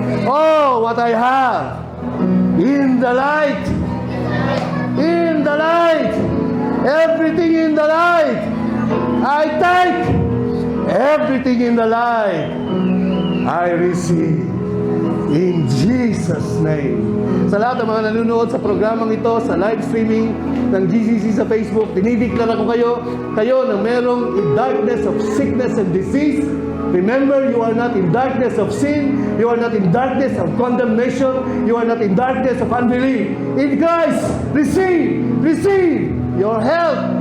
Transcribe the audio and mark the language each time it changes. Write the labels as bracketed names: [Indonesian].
[English] Oh, what I have in the light, in the light, everything in the light. I take everything in the light. I receive in Jesus' name. [Filipino] Sa lahat ng mga nanonood sa programang ito, sa live streaming ng GCC sa Facebook, dinideklara ko kayo na merong [English] darkness of sickness and disease. Remember, you are not in darkness of sin. You are not in darkness of condemnation. You are not in darkness of unbelief. In Christ, receive your health.